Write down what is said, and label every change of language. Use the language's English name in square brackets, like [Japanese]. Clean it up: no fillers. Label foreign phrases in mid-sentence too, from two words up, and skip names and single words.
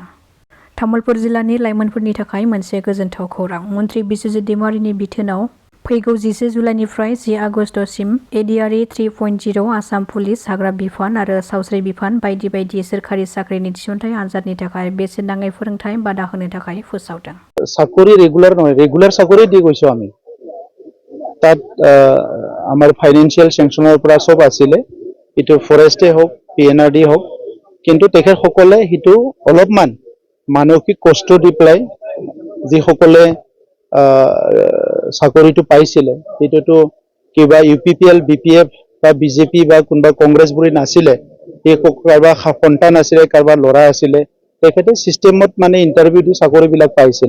[Bodo] तामुलपुर जिल्लानि लाइमोनफोरनि थाखाय मोनसे गोजोनथाव खौरां। मन्त्रि बिस्वजित दैमारिनि बिथोनाव फैगौ 11 जुलाइनिफ्राय 10 आगस्तसिम ADRE 3.0 आसाम पुलिस, हाग्रा बिफान आरो सावस्रि बिफान बायदि सोरखारि साख्रिनि थिसनथाइ आनजादनि थाखाय बेसेन नाङै फोरोंथाइ बादा होनो थाखाय फोसावदों। [Assamese] চাকৰি রেগুলার নয়, রেগুলার চাকৰি দি গৈছো আমি। তাত আমাৰ ফাইনেন্সিয়েল সেংচনৰ পৰা সব আছিলে, ইটো ফৰেষ্টে হওক, PNRD হওক, কিন্তু তেখেতসকলে হিটো অলপমান মানসিক কষ্ট দি পেলাই যিসকলে চাকৰিটো পাইছিলে, সেইটোতো কিবা UPPL, BPF বা BJP বা কোনোবা কংগ্ৰেছ বুলি নাছিলে, এই কাৰোবাৰ সন্তান আছিলে, কাৰোবাৰ ল'ৰা আছিলে, তেখেতে চিষ্টেমত মানে ইণ্টাৰভিউ দি চাকৰিবিলাক পাইছিলে।